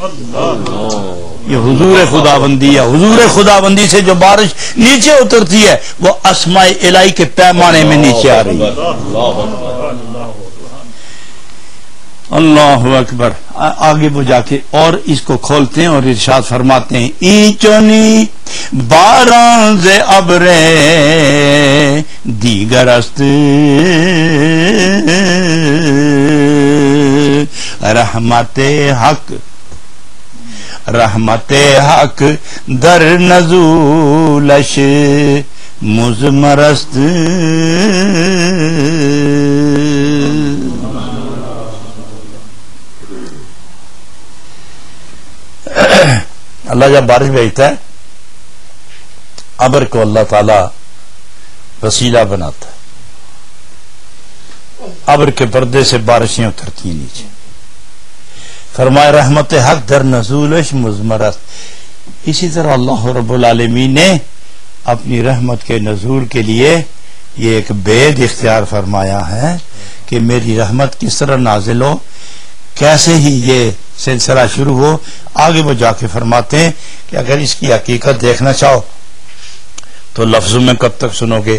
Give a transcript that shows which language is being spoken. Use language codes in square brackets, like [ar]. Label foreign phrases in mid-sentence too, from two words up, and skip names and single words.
[ur] یہ حضور خداوندی ہے. حضور خداوندی سے جو بارش نیچے اترتی ہے وہ اسماء الہی کے پیمانے میں نیچے آ رہی ہے. [ar] اللہ اکبر. [ur] آگے وہ جا کے اور اس کو کھولتے ہیں اور ارشاد فرماتے ہیں [fa] اینچونی باران ز ابر دیگر است رحمت حق رحمت حق در نزولش مضمر است. [ur] اللہ جب بارش بھیجتا ہے ابر کو اللہ تعالی وسیلہ بناتا ہے. ابر کے پردے سے بارشیں اترتی ہیں نیچے. فرمایا [fa] رحمت حق در نزولش مضمرست. [ur] اسی طرح اللہ رب العالمین نے اپنی رحمت کے نزول کے لیے یہ ایک بید اختیار فرمایا ہے کہ میری رحمت کس طرح نازل ہو. کیسے ہی یہ سلسلہ شروع ہو. آگے وہ جا کے فرماتے ہیں کہ اگر اس کی حقیقت دیکھنا چاہو تو لفظوں میں کب تک سنو گے؟